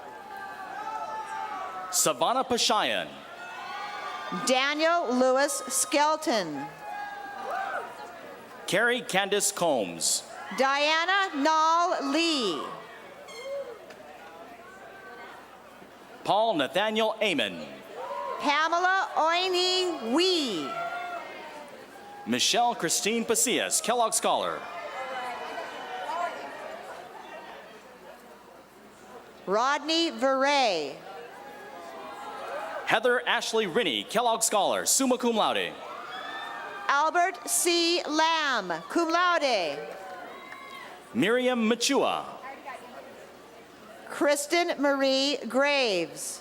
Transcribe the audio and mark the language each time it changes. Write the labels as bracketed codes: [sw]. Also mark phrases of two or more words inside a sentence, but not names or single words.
[en] Savannah Pashayan. Daniel Lewis Skelton. Carrie Candice Combs. Diana Nall Lee. Paul Nathaniel Amon. Pamela Oini Wee. Michelle Christine Pacias, Kellogg Scholar. Rodney Veray. Heather Ashley Rinney, Kellogg Scholar, [la] summa cum laude. [en] Albert C. Lamb, [la] cum laude. [en] Miriam Machua. Kristen Marie Graves.